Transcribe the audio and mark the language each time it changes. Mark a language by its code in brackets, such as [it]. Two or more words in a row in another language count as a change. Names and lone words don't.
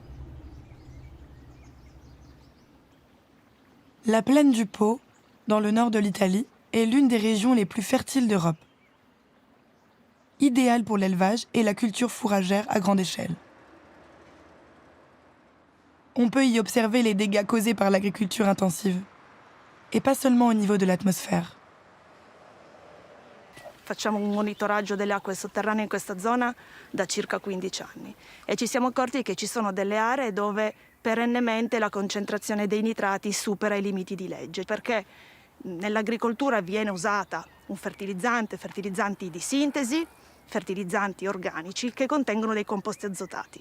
[fr] La plaine du Pô, dans le nord de l'Italie, est l'une des régions les plus fertiles d'Europe. Idéale pour l'élevage et la culture fourragère à grande échelle. On peut y observer les dégâts causés par l'agriculture intensive, et pas seulement au niveau de l'atmosphère. [it] Facciamo un monitoraggio delle acque sotterranee in questa zona da circa 15 anni e ci siamo accorti che ci sono delle aree dove perennemente la concentrazione dei nitrati supera i limiti di legge, perché nell'agricoltura viene usata un fertilizzanti di sintesi, fertilizzanti organici che contengono dei composti azotati.